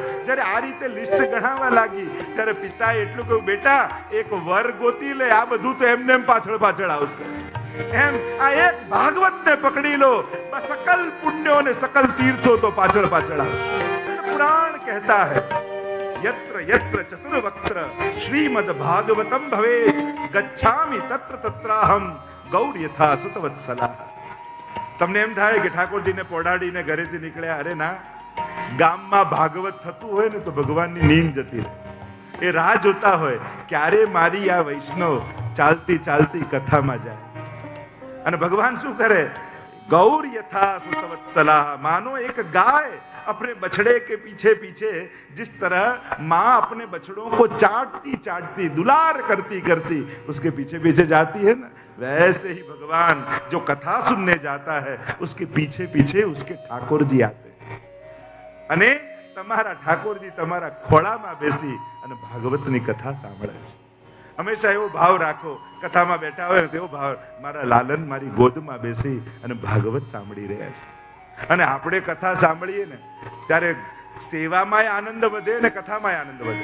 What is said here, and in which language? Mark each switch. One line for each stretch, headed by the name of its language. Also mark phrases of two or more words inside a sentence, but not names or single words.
Gujarati: જ્યારે આ રીતે લિસ્ટ ગણાવવા લાગી ત્યારે પિતાએ એટલું કહ્યું, બેટા એક વર ગોતી લે, આ બધું તો એમને એમ પાછળ પાછળ આવશે. એમ આ એક ભાગવતને પકડી લો, સકલ પુણ્યો અને સકલ તીર્થો તો પાછળ પાછળ આવશે.
Hindi: पुराण कहता है
Sanskrit: यत्र यत्र चतुर्वक्त्र श्रीमद् भागवतम भवे गच्छामि तत्र तत्राहम गौर यथा सुतवत्सला.
Gujarati: તમને એમ થાય કે ઠાકોરજીને પોડાડીને ઘરેથી નીકળ્યા? અરે ના, ગામમાં ભાગવત થતું હોય ને તો ભગવાનની નીંદ જતી રહે. એ રાહ જોતા હોય ક્યારે મારી આ વૈષ્ણવ ચાલતી ચાલતી કથામાં જાય. અને ભગવાન શું કરે?
Sanskrit: गौर यथा सुतवत्सला.
Hindi: मानो एक गाय अपने बछड़े के पीछे पीछे जिस तरह माँ अपने बछड़ों को चाटती चाटती दुलार करती करती उसके पीछे पीछे जाती है ना, वैसे ही भगवान जो कथा सुनने जाता है उसके पीछे पीछे उसके ठाकुर जी आते हैं.
Gujarati: અને તમારા ઠાકોરજી તમારા ખોળામાં બેસી અને ભાગવતની કથા સાંભળે છે. હંમેશા એવો ભાવ રાખો, કથામાં બેઠા હોય તેવો ભાવ, મારા લાલન મારી ગોદમાં બેસી અને ભાગવત સાંભળી રહ્યા છે. અને આપણે કથા સાંભળીએ ને ત્યારે સેવામાં આનંદ વધે ને કથામાં આનંદ વધે.